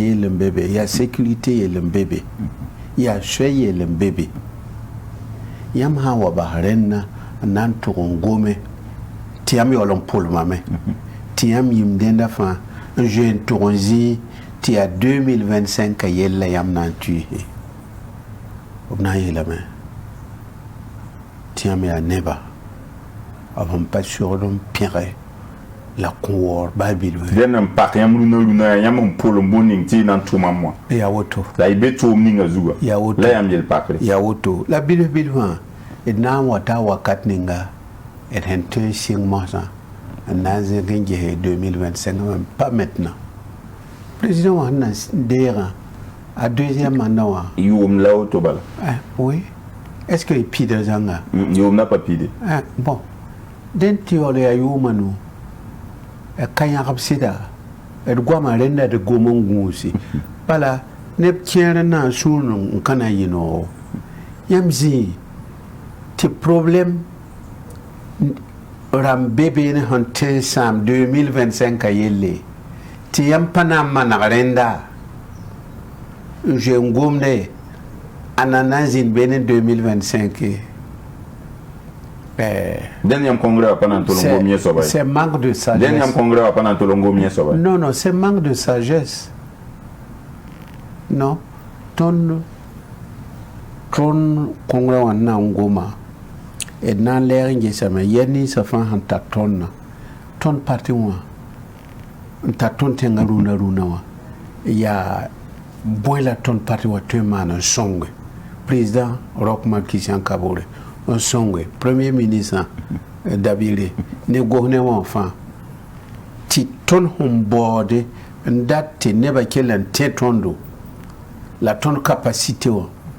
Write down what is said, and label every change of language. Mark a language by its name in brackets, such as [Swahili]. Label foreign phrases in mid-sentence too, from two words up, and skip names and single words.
[Mossi] yell n be be yaa sécurité yell n be be yaa soɛ yell n be be yãmb sã n wa bas rẽnna n na n tʋg n gome tɩ yãmb yaool n pʋlmame tɩ yãmb yĩm dẽnda fãa n zoe n tʋg n zĩ tɩ yaa 2025 yella yãmb na n tuuse b na n yeelame tɩ yãmb yaa neba b sẽn pa sogd n pẽge la kuwar babil den n pak yãmb rũnã yãmb n pʋl n bũn ning tɩ y na n tʋma wã ya woto la y be tʋʋm ninga zugã ya woto la yãmb yel pakre ya woto la bil fãa d na n wa ta wakat ninga d sẽn tõe n sɩng mosã n na n zẽk n gese 2025 [French] pas maintenant [Mossi] président wã sẽn na deegã a [French] deuxième mandat [Mossi] wã yʋʋm la woto bala [French] oui est-ce que [Mossi] y pidr zãnga yʋʋm na pa pide bon den tɩ yaool yaa yʋʋma nu ka yãgb sɩda d goamã rẽnda d gom n gũusi bala neb kẽer n na n sũur n ka na yɩ noogo yãmb zĩ tɩ problème rãmb be beene sẽn tõe n sãam 2025 ka yelle tɩ yãmb pa na n maneg rẽnda n zoe n gomde a na n zĩnd beene 2025 den yãmb congrès wã pa na n tol n gom yẽ soaba [French] c'est manque de sagesse. [Mossi] den yãmb congrès wã pa na n tol n gom yẽ soaba [French] Non, c'est manque de sagesse. [Mossi] Non, ton congrès wã na n goma d na n lɛɛg n gesame yɛl ninsã fãa sẽn tar tõndã tõnd parti wã n tar tõnd tẽngã rũnã wã yaa bõe la tõnd parti wã tõe n maan n sõnge président Rochmark Christian Kabore n sõnge [French] premier ministre [Mossi] Dabire ne gosne wã fãa tɩ tõnd sẽn baoode n dat tɩ nebã kell n tẽ tõndo la tõnd capacité wã